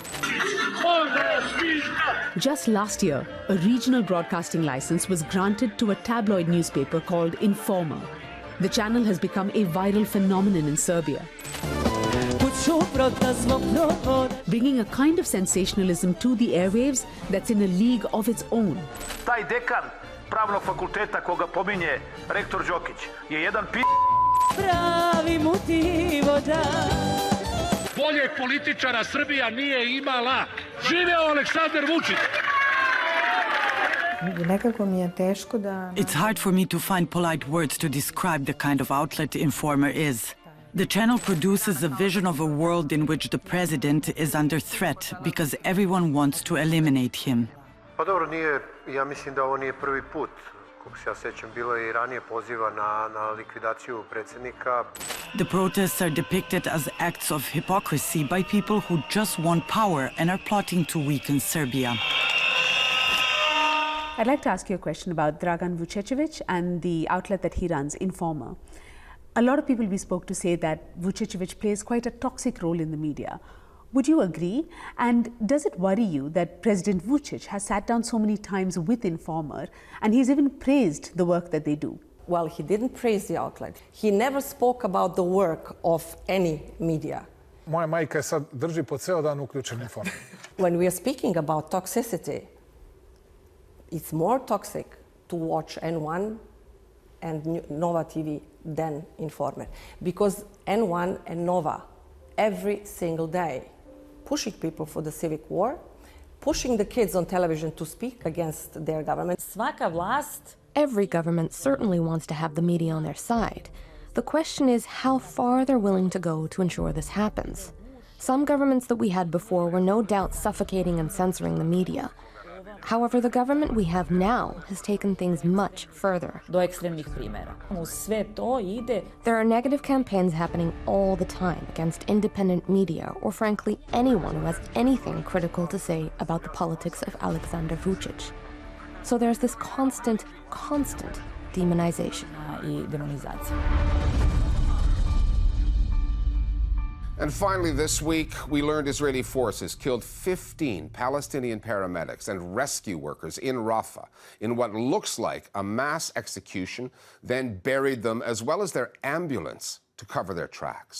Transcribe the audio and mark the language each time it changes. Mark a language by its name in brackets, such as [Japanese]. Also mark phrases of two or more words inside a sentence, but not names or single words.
[English] Just last year, a regional broadcasting license was granted to a tabloid newspaper called Informer. The channel has become a viral phenomenon in Serbia, bringing a kind of sensationalism to the airwaves that's in a league of its own. [Serbian] Taj dekan pravnog fakulteta koga pominje rektor Đokić je jedan pravi mutivođa. Boljeg političara Srbija nije imala. Živeo Aleksandar Vučić! [English] It's hard for me to find polite words to describe the kind of outlet Informer is. The channel produces a vision of a world in which the president is under threat because everyone wants to eliminate him. [Serbian] Pa dobro, ja mislim da ovo nije prvi put. Kako se ja sećam, bilo je I ranije poziva na likvidaciju predsjednika. [English] The protests are depicted as acts of hypocrisy by people who just want power and are plotting to weaken Serbia. I'd like to ask you a question about Dragan Vučićević and the outlet that he runs, Informer. A lot of people we spoke to say that Vučićević plays quite a toxic role in the media. Would you agree? And does it worry you that President Vučić has sat down so many times with Informer and he's even praised the work that they do? Well, he didn't praise the outlet. He never spoke about the work of any media. [Serbian] Moja majka je sad drži po ceo dan uključen Informer. [English] When we are speaking about toxicity, it's more toxic to watch N1 and Nova TV than Informer. Because N1 and Nova, every single day, pushing people for the civic war, pushing the kids on television to speak against their government. [Serbian] Svaka vlast. [English] Every government certainly wants to have the media on their side. The question is how far they're willing to go to ensure this happens. Some governments that we had before were no doubt suffocating and censoring the media. However, the government we have now has taken things much further. [Serbian] Do ekstremnih primjera. Sve to ide. [English] There are negative campaigns happening all the time against independent media or frankly anyone who has anything critical to say about the politics of Aleksandar Vučić. So there's this constant demonization. [Serbian] I demonizacija. [English] And finally, this week, we learned Israeli forces killed 15 Palestinian paramedics and rescue workers in Rafah in what looks like a mass execution, then buried them as well as their ambulance to cover their tracks.